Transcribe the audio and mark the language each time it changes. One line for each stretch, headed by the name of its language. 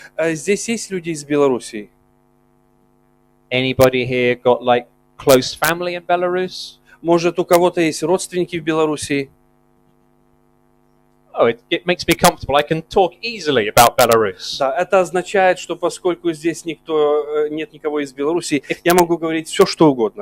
Russian: Здесь есть люди из Белоруссии.
English: Anybody here got like close family in Belarus?
Russian: Может, у кого-то есть родственники в Белоруссии?
English: Oh, it makes me comfortable. I can talk easily about Belarus.
Russian: Да, это означает, что поскольку здесь нет никого из Белоруссии, я могу говорить все, что угодно.